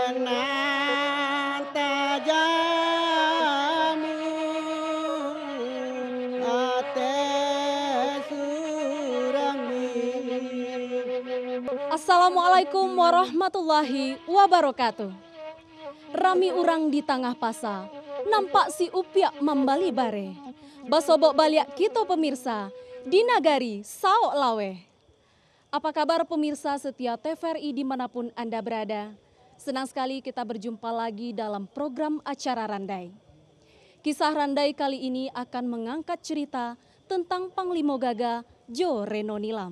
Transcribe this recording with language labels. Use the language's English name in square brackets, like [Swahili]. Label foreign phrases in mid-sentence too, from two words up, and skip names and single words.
[Minangkabau] Nanta jamu ate surambi. [Arabic] Assalamualaikum warahmatullahi wabarakatuh. [Minangkabau] Rami urang di tengah pasa, nampak si upiak membali bare. Basobok baliak kita pemirsa, di nagari Saok Lawe. [Indonesian] Apa kabar pemirsa setia TVRI dimanapun Anda berada? Senang sekali kita berjumpa lagi dalam program acara Randai. Kisah Randai kali ini akan mengangkat cerita tentang Panglima Gaga Jo Reno Nilam.